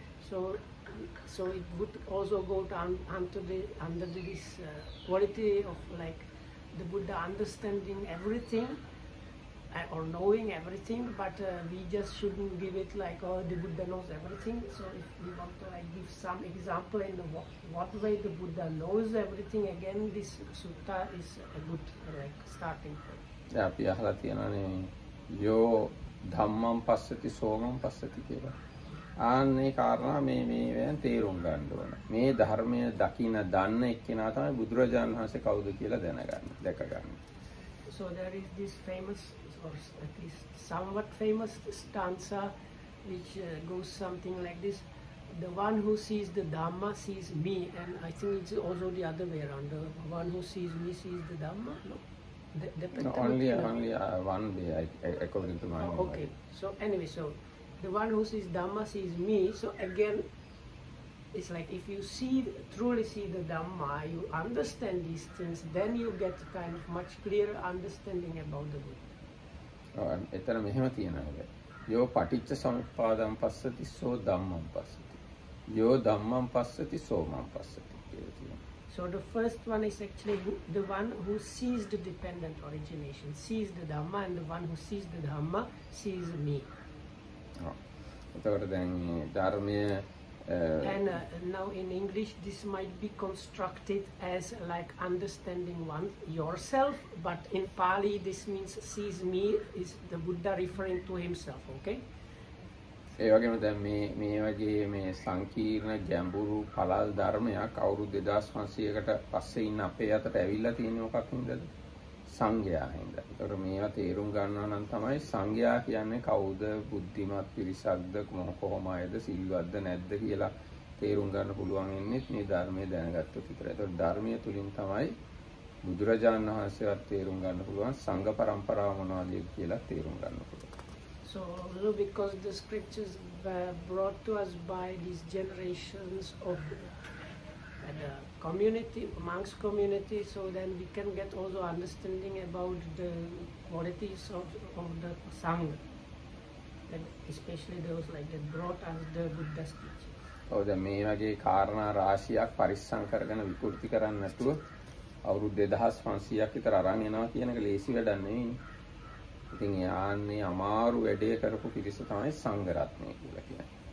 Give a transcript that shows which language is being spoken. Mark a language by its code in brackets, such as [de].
[en] So it would also go down under this quality of like the Buddha understanding everything or knowing everything, but we just shouldn't give it like, oh, the Buddha knows everything. So if we want to like give some example in the what way the Buddha knows everything, again this sutta is a good like starting point. [pi] Yeah, [si] අපි අහලා තියෙනවානේ [pi] යෝ ධම්මං පස්සති සෝමං පස්සති [si] කියලා. ආන්නේ කාරණා මේවෙන් තේරුම් ගන්න ඕන. මේ ධර්මය දකින්න දන්න එක්කෙනා තමයි බුදුරජාණන් වහන්සේ කවුද කියලා දැක ගන්න. [en] So there is this famous, or at least somewhat famous stanza which goes something like this: the one who sees the Dhamma sees me, and I think it's also the other way around. The one who sees me sees the Dhamma. No, no, only one way, according to my mind. Okay. So anyway, so the one who sees Dhamma sees me. So again, it's like if you truly see the Dhamma, you understand these things, then you get kind of much clearer understanding about the Buddha. [si] එතන මෙහෙම තියෙනවා. [pi] යෝ පටිච්ච සමුප්පාදං පස්සති සෝ ධම්මං පස්සති. යෝ ධම්මං පස්සති සෝමං පස්සති [si] කියලා තියෙනවා. [en] So the first one is actually the one who sees the dependent origination, sees the Dhamma, and the one who sees the Dhamma sees me. [si] එතකොට දැන් ධර්මයේ [en] and now in English this might be constructed as like understanding yourself, but in Pali this means sees me is the Buddha referring to himself. Okay. [si] ඒ වගේම දැන් මේ වගේ මේ සංකීර්ණ ගැඹුරු පළල් ධර්මයක් අවුරුදු 2500කට පස්සේ ඉන්න අපේ අතට ඇවිල්ලා තියෙන මොකක් හින්දාද? සංඝයා හින්දා. ඒතර මේවා තේරුම් ගන්නවා නම් තමයි සංඝයා කියන්නේ කවුද, බුද්ධිමත් පිරිසක්ද, කොහොම අයද, සිල්වත්ද නැද්ද කියලා තේරුම් ගන්න පුළුවන් වෙන්නේ මේ ධර්මයේ දැනගත්තොත් විතරයි. ඒතර ධර්මයේ තුලින් තමයි බුදුරජාණන් වහන්සේවත් තේරුම් ගන්න පුළුවන්, සංඝ පරම්පරාව මොනවද කියලා තේරුම් ගන්න පුළුවන්. [en] So because the scriptures were brought to us by these generations of the community, monks community, so then we can get also understanding about the qualities of the Sangha, and especially those like that brought us the Buddha's teachings. [si] ඔව් දැන් මේ වගේ කාරණා රාශියක් පරිස්සම් කරගෙන විකෘති කරන්නේ නැතුව අවුරුදු 2500ක් විතර අරන් එනවා කියන එක ලේසි වැඩක් නෙවෙයි. ඉතින් යන්නේ අමාරු වැඩේ කරපු පිරිස තමයි සංඝ රත්නය කියලා කියන්නේ.